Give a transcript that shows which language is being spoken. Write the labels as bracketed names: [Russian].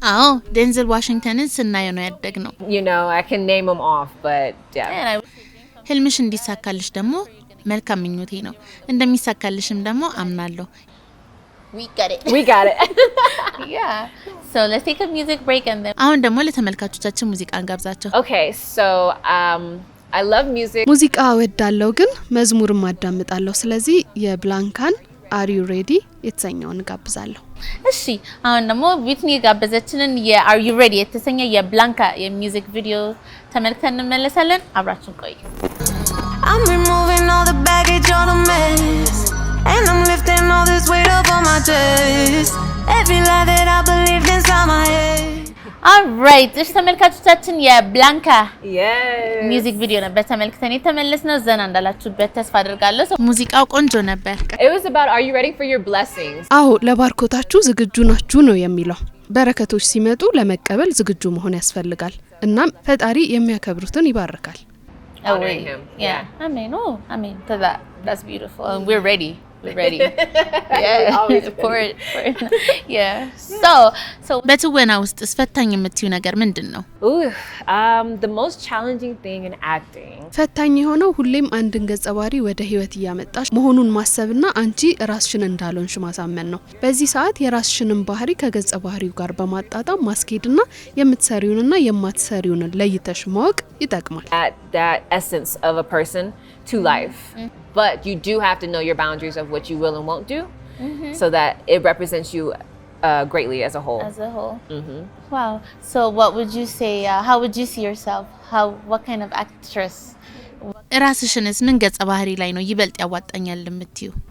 [Amharic] አዎ ዴንዝል ዋሽንግተንን ስናየው ነው ያደግነው። [English] You know, I can name them off, but yeah. [Amharic] ህልምሽ እንዲሳካልሽ ደግሞ መልካም ምኞቴ ነው። እንደሚሳካልሽም ደግሞ አምናለሁ። [English] We got it. Yeah. So let's take a music break and then [Amharic] አሁን ደግሞ ለተመልካቾቻችን ሙዚቃን ጋብዛቸው። [English] Okay, so I love music. [Amharic] ሙዚቃ እወዳለሁ ግን መዝሙርም አዳምጣለሁ። ስለዚህ የብላንካን Are You Ready የተሰኘውን ጋብዛለሁ። እሺ አሁን ደግሞ ዊትኒ ጋበዘችንን የAre You Ready የተሰኘ የብላንካ የሚውዚክ ቪዲዮ ተመልክተን እንመለሳለን። አብራችሁን ቆዩ። [English] I'm removing all the baggage, all the mess, and I'm lifting all this weight up on my chest. Every lie that I believed inside my head. [Amharic] Alright, እሺ ተመልካቾቻችን የብላንካ [English] Yes. [Amharic] ሚውዚክ ቪዲዮ ነበር ተመልክተን የተመለስነው። ዘና እንዳላችሁበት ተስፋ አደርጋለሁ። ሙዚቃው ቆንጆ ነበር። [English] It was about are you ready for your blessings? [Amharic] አዎ ለባርኮታችሁ ዝግጁ ናችሁ ነው የሚለው። በረከቶች ሲመጡ ለመቀበል ዝግጁ መሆን ያስፈልጋል። እናም ፈጣሪ የሚያከብሩትን ይባርካል። [English] Honoring him. Yeah. Amen. That's beautiful. And we're ready. Always for it. Yeah. [Amharic] So በትወና ውስጥ ፈታኝ የምትዩ ነገር ምንድነው? [English] The most challenging thing in acting. [Amharic] ፈታኝ የሆነው ሁሌም አንድን ገጸ ባህሪ ወደ ህይወት ያመጣሽ መሆኑን ማሰብና አንቺ ራስሽን እንዳልሆንሽ ማሳመን ነው። በዚህ ሰዓት የራስሽንን ባህሪ ከገጸ ባህሪው ጋር በማጣጣም ማስኬድና የምትሰሪውንና የማትሰሪውን ለይተሽ ማወቅ ይጠቅማል። [English] That essence of a person to life. But you do have to know your boundaries of what you will and won't do, so that it represents you greatly as a whole. Wow. So what would you say, how would you see yourself? What kind of actress? [Amharic] ራስሽንስ ምን ገጸ ባህሪ ላይ ነው ይበልጥ ያዋጣኛል የምትዩ?